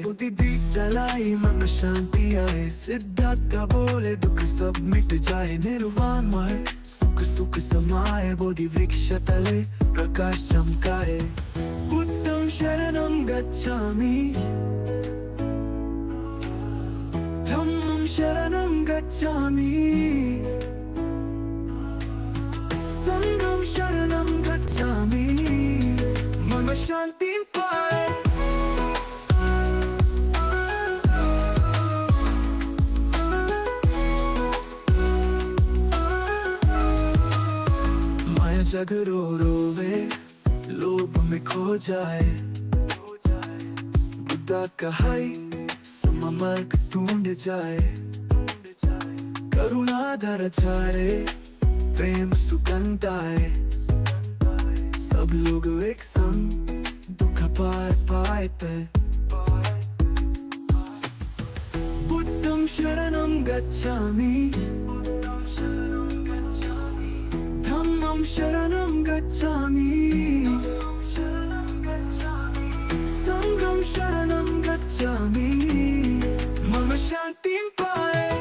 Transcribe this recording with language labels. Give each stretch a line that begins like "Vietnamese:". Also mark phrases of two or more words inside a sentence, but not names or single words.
Hindi: बुद्धि दीप जलाई मन शांति आए, सिद्धार्थ बोले दुख सब मिट जाए, निर्वाण माए सुख सुख समाए, बोधि वृक्ष तले प्रकाश चमकाए।
Pali: बुद्धं शरणं गच्छामि, धम्मं शरणं गच्छामि, संघं शरणं गच्छामि,
Hindi: मम शांतिं पाए। माया जग रो रोवे, लोभ में खो जाए, बुद्धा कहाई सममार्ग ढूंढ जाए। करुणा धर चारे, प्रेम सुगंध आए, सब लोग एक संग दुख पार पाए।
Pali: बुद्धं शरणं गच्छामि, धम्मं शरणं गच्छामि, संघं शरणं गच्छामि,
Hindi: मम शांतिं पाए।